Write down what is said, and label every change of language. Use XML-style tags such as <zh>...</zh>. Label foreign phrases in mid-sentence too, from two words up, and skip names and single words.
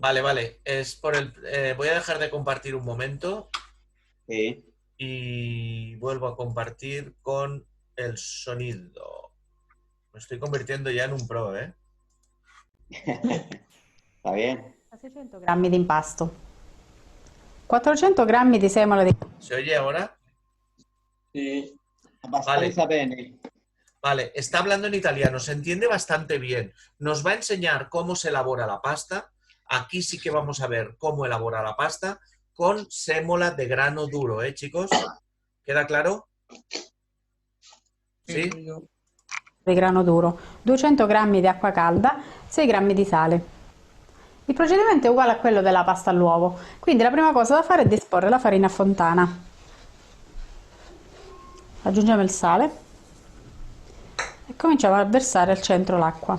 <es>Vale, vale. Es por voy a dejar de compartir un momento Sí. y vuelvo a compartir con el sonido. Me estoy convirtiendo ya en un pro, ¿eh? Está bien.</es> <it>600 grammi di impasto, 400 grammi di semola di...</it> <es>¿Se oye ahora? Sí.</es> <it>Abbastanza bene.</it> <es>Vale, está hablando en italiano, se entiende bastante bien. Nos va a enseñar cómo se elabora la pasta. Aquí sí que vamos a ver cómo elabora la pasta con sémola de grano duro, ¿eh, chicos? ¿Queda claro? ¿Sí?</es> <it>di grano duro, 200 grammi di acqua calda, 6 grammi di sale. Il procedimento è uguale a quello della pasta all'uovo, quindi la prima cosa da fare è disporre la farina a fontana. Aggiungiamo il sale e cominciamo a versare al centro l'acqua.</it>